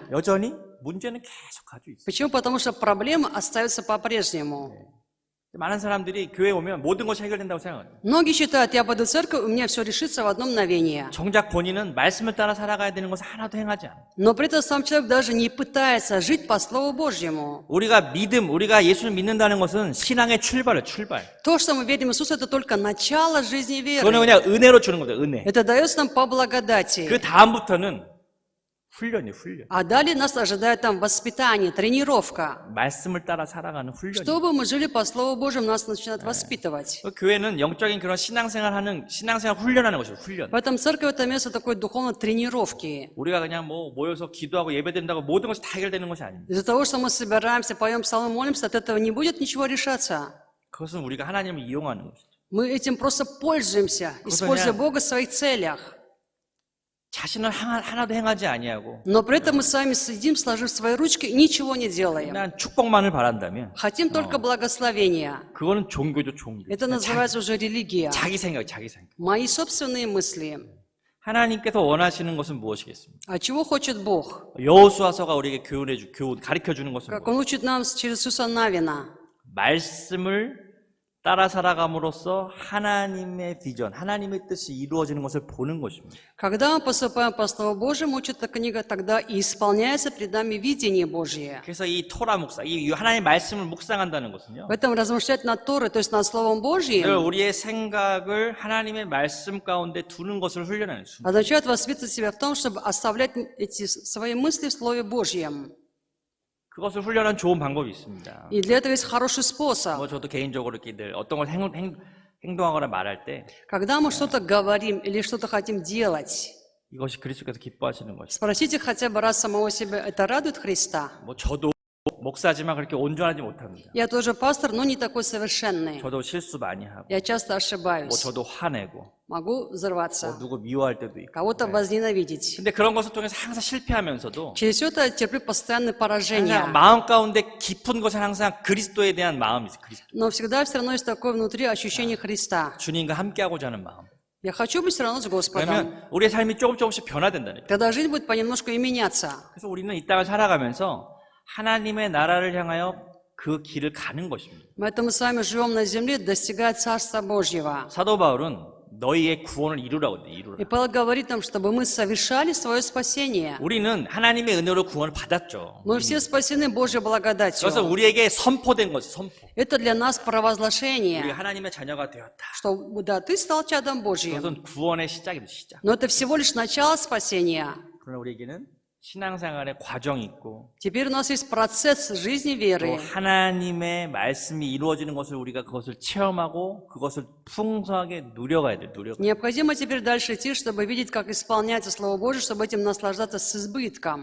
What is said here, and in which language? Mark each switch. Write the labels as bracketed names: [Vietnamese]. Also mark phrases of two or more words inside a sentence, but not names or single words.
[Korean] 여전히 문제는 계속 가지고 있어요. [Russian] Почему? Потому что проблемы остаются по-прежнему. [Korean] 많은 사람들이 교회에 오면 모든 것이 해결된다고 생각해요. [Russian] Многие считают, я пойду в церковь, у меня все решится в одно мгновение. [Korean] 정작 본인은 말씀을 따라 살아가야 되는 것을 하나도 행하지 않아요. [Russian] Но при этом сам человек даже не пытается жить по Слову Божьему. [Korean] 우리가 예수를 믿는다는 것은 신앙의 출발. [Russian] То, что мы верим в Иисуса, это только начало жизни [Korean] 그거는 [Russian] веры. [Korean] 그냥 은혜로 주는 거죠, 은혜. [Russian] Это дается нам по благодати. [Korean] 그 다음부터는 훈련. [Russian] А далее нас ожидает там воспитание, тренировка. [Korean] 말씀을 따라 살아가는 훈련이. [Russian] Чтобы мы жили по Слову Божьему, нас начинают воспитывать. [Korean] 교회는 영적인 그런 신앙생활 훈련하는 것이죠, 훈련. [Russian] Поэтому церковь — это место такой духовной тренировки. [Korean] 우리가 그냥 뭐 모여서 기도하고 예배드린다고 모든 것이 다 해결되는 것이 아닙니다. [Russian] Из-за того, что мы собираемся, поем псалмы, молимся, от этого не будет ничего решаться. [Korean] 그것은 우리가 하나님을 이용하는 것이죠. [Russian] Мы этим просто пользуемся, используя Бога в своих целях. [Korean] 자신은 하나도 행하지 아니하고 [Russian] Но при этом мы сами сидим, сложив свои ручки, и ничего не делаем. [Korean] 그냥 축복만을 바란다면 [Russian] Хотим только благословения. [Korean] 그거는 종교죠, 종교. [Russian] Это называется уже религия. [Korean] 자기 생각, 자기 생각. [Russian] Мои собственные мысли. [Korean] 하나님께서 원하시는 것은 무엇이겠습니까? [Russian] А чего хочет Бог? [Korean] 여호수아서가 우리에게 가르쳐 주는 것은 [Russian] Как Он учит нам через Иисуса Навина. [Korean] 말씀을 따라 살아감으로써 하나님의 비전, 하나님의 뜻이 이루어지는 것을 보는 것입니다. [Russian] Когда мы поступаем по Слову Божьему, учит эта книга, тогда и исполняется пред нами видение Божье. [Korean] 그래서 이 토라 묵상, 이 하나님의 말씀을 묵상한다는 것은요. [Russian] В этом размышлять над Торой, то есть над Словом [Korean] 늘 [Russian] Божьим, [Korean] 우리의 생각을 하나님의 말씀 가운데 두는 것을 훈련하는 순간. [Russian] означает воспитывать себя в том, чтобы оставлять эти свои мысли в Слове Божьем. [Korean] 그것을 훈련한 좋은 방법이 있습니다. [Russian] И для этого есть хороший способ. [Korean] 저도 개인적으로 이렇게 늘 어떤 걸 행동하거나 말할 때 [Russian] Когда мы что-то говорим или что-то хотим делать, [Korean] 이것이 그리스도께서 기뻐하시는 것이. [Russian] спросите хотя бы раз самого себя, это радует Христа? [Korean] 저도 목사지만 그렇게 온전하지 못합니다. [Russian] Я тоже пастор, но не такой совершенный. [Korean] 저도 실수 많이 하고, [Russian] Я часто ошибаюсь. [Korean] 저도 화내고, [Russian] Могу взорваться, [Korean] 누구 미워할 때도 있고. [Russian] кого-то возненавидеть. [Korean] 근데 그런 것을 통해서 항상 실패하면서도 [Russian] Через все это терплю постоянные поражения. [Korean] 항상 마음 가운데 깊은 곳에 항상 그리스도에 대한 마음이 있어요. 그리스도. [Russian] Но всегда все равно есть такое внутри ощущение Христа. [Korean] 주님과 함께하고자 하는 마음. [Russian] Я хочу быть все равно с Господом. [Korean] 그러면 우리의 삶이 조금씩 변화된다는 거예요. [Russian] Тогда жизнь будет понемножку и меняться. [Korean] 그래서 우리는 이 땅을 살아가면서 하나님의 나라를 향하여 그 길을 가는 것입니다. [Russian] Поэтому мы с вами живем на земле, достигая Царства Божьего. [Korean] 사도 바울은 너희의 구원을 이루라고 돼, 이루라. [Russian] И Павел говорит нам, чтобы мы совершали свое спасение. [Korean] 우리는 하나님의 은혜로 구원을 받았죠. [Russian] Мы все спасены Божьей [Korean] 그래서 [Russian] благодатью. [Korean] 우리에게 선포된 것이 선포. [Russian] Это для нас [Korean] 우리가 [Russian] провозглашение, [Korean] 하나님의 자녀가 되었다. [Russian] что да, ты стал чадом Божьим. [Korean] 그것은 구원의 시작입니다. 시작. [Russian] Но это всего лишь начало спасения. [Korean] 그러나 우리에게는 신앙생활의 과정이 있고 [Russian] Теперь у нас есть процесс жизни [Korean] 또 [Russian] веры. [Korean] 하나님의 말씀이 이루어지는 것을 우리가 그것을 체험하고 그것을 풍성하게 누려가야 돼요. 누려가. [Russian] Необходимо теперь дальше идти, чтобы видеть, как исполняется Слово Божие, чтобы этим наслаждаться с избытком.